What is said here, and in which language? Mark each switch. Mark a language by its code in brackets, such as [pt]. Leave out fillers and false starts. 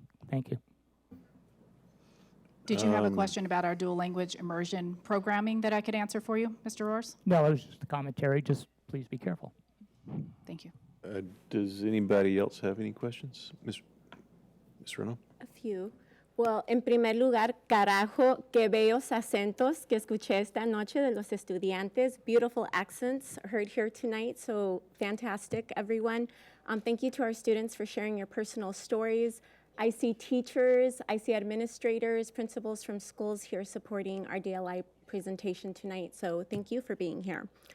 [en] Thank you. Did you have a question about our dual language immersion programming that I could answer for you, Mr. Roars? No, it was just a commentary. Just please be careful. Thank you. Does anybody else have any questions? Ms. Renaud? A few. [es] Well, en primer lugar, carajo, qué bellos acentos que escuché esta noche de los estudiantes. [en] Beautiful accents heard here tonight, so fantastic, everyone. Thank you to our students for sharing your personal stories. I see teachers, I see administrators, principals from schools here supporting our DLI presentation tonight, so thank you for being here.